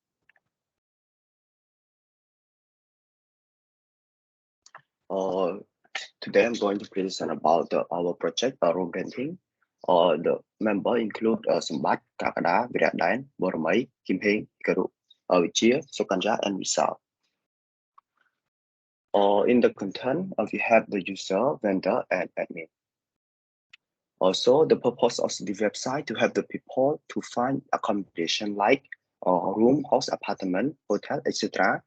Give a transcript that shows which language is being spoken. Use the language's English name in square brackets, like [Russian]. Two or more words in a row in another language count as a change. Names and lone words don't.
[English] Today I'm going to present about our project room renting. The member include Sambat, Kakada, Viratdan, Bormai, Kim Heng, Karu, Vichia, Sokanja, and Rizal. In the content, we have the user, vendor, and admin. Also, the purpose of the website to help the people to find accommodation like room, house, apartment, hotel, etc.